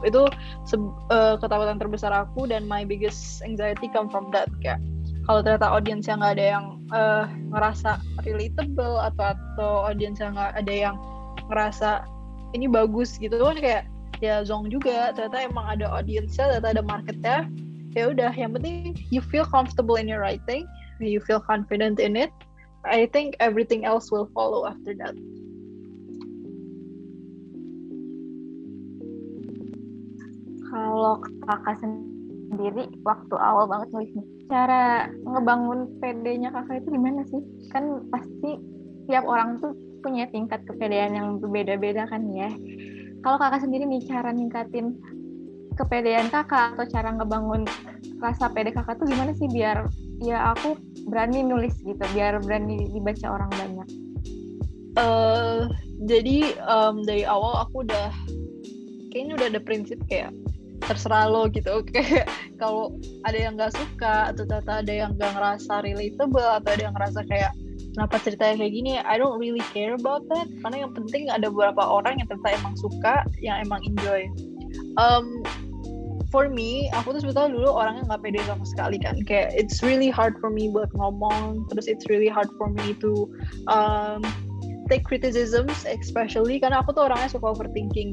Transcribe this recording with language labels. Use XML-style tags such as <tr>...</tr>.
<id>Itu ketakutan terbesar aku, dan</id> <en>my biggest anxiety come from that.</en> <id>Kayak kalau ternyata audience yang nggak ada yang ngerasa relatable, atau audience yang nggak ada yang ngerasa ini bagus gitu kan, kayak ya zong juga. Ternyata emang ada audience-nya, ternyata ada marketnya. Ya udah, yang penting</id> <en>you feel comfortable in your writing, you feel confident in it. I think everything else will follow after that.</en> <id>Kalau kakak sendiri waktu awal banget nulis nih, cara ngebangun PD-nya kakak itu gimana sih? Kan pasti tiap orang tuh punya tingkat kepedean yang berbeda-beda kan ya. Kalau kakak sendiri nih, cara ningkatin kepedean kakak atau cara ngebangun rasa pede kakak tuh gimana sih biar ya aku berani nulis gitu, biar berani dibaca orang banyak? Jadi dari awal aku kayaknya udah ada prinsip kayak terserah lo gitu. Kayak kalau ada yang nggak suka, atau ternyata ada yang nggak ngerasa relatable, atau ada yang ngerasa kayak kenapa ceritanya kayak gini,</id> <en>I don't really care about that.</en> <id>Karena yang penting ada beberapa orang yang ternyata emang suka, yang emang enjoy.</id> <en>For me,</en> <id>aku tuh sebetulnya dulu orangnya nggak pede sama sekali kan.</id> <en>Kayak it's really hard for me</en> <id>buat ngomong, terus</id> <en>it's really hard for me to take criticisms, especially</en> <id>karena aku tuh orangnya suka</id> <en>overthinking.</en>